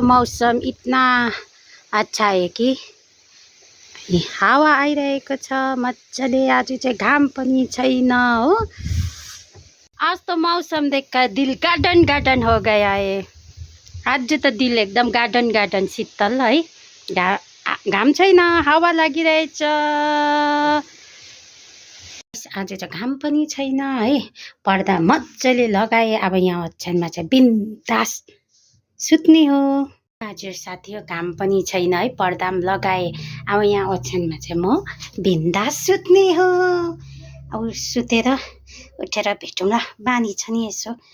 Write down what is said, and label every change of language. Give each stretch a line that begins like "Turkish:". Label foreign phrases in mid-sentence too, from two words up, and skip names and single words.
Hindi: मौसम इतना अच्छा है कि
Nepali: हावा आइरहेको छ मजाले आज चाहिँ घाम पनि छैन हो
Hindi: आज तो मौसम देखकर दिल गार्डन गार्डन हो गया है
Nepali: आज त दिल एकदम गार्डन गार्डन शीतल है घाम छैन हावा लागिरहेछ आज चाहिँ घाम पनि छैन है पर्दा मजाले लगाए अब यहाँ ओछ्यानमा चाहिँ बिन्दास सुत्ने हो हजुर साथी हो घाम पनि छैन है पर्दा पनि लगाए अब यहाँ ओछ्यानमा चाहिँ म बिन्दास सुत्ने हो अब सुतेर उठेर भेटौँ ल बानी छ नि यसो